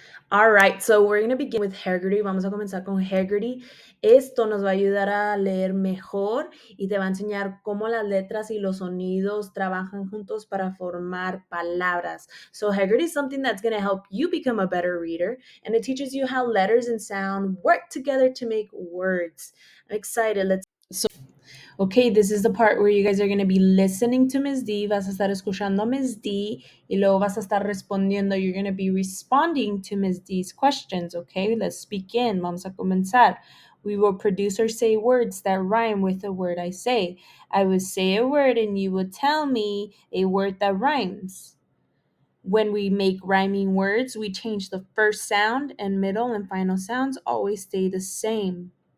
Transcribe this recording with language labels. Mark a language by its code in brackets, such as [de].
[en] All right, so we're going to begin with Haggerty. [es] Vamos a comenzar con Haggerty. Esto nos va a ayudar a leer mejor y te va a enseñar cómo las letras y los sonidos trabajan juntos para formar palabras. [en] So Haggerty is something that's going to help you become a better reader, and it teaches you how letters and sound work together to make words. I'm excited. Okay, this is the part where you guys are going to be listening to Miss D. [es] Vas a estar escuchando a Miss D y luego vas a estar respondiendo. [en] You're going to be responding to Miss D's questions, okay? Let's begin. [es] Vamos a comenzar. [en] We will produce or say words that rhyme with the word I say. I would say a word and you would tell me a word that rhymes. When we make rhyming words, we change the first sound and middle and final sounds always stay the same.